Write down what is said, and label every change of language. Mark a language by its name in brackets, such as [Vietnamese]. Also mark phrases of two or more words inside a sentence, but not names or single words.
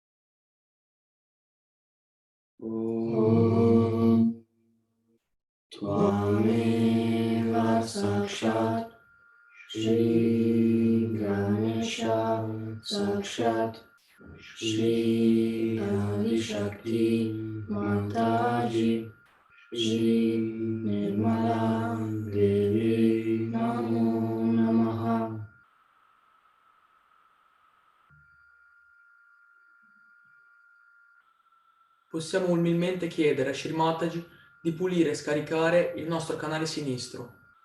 [Sanskrit] ॐ त्वमेव साक्षात् श्री गणेश साक्षात् श्री आदि शक्ति माताजी श्री निर्मला देवी नमो नमः. [Italian] Possiamo umilmente chiedere a Shri Mataji di pulire e scaricare il nostro canale sinistro.